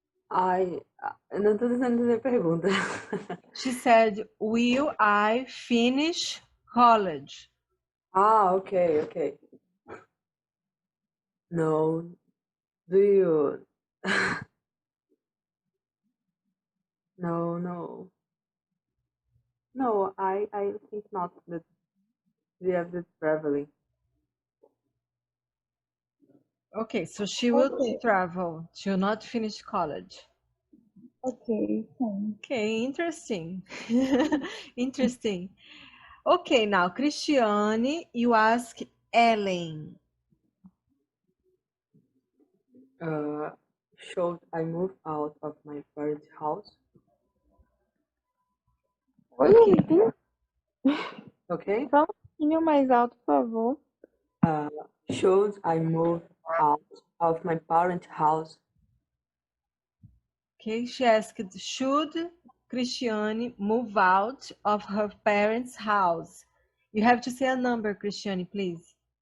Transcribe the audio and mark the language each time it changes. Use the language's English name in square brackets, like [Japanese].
[Portuguese] Ai, eu não tô tentando entender a pergunta. [English] She said, will I finish college? Ah, ok. No. Do you? No. No, I think not that we have the traveling. Okay, so she will Okay. travel. She will not finish college. Okay. Okay, interesting. Interesting. Okay, now, Cristiane, you ask Ellen. Should I move out of my parents' house? [Portuguese] Oi, [English] Okay. Okay. [Portuguese] Fala um pouquinho mais alto, por favor. [English] Should I move out of my parents' house? Okay, she asked, should Cristiane move out of her parents' house? You have to say a number, Cristiane, please.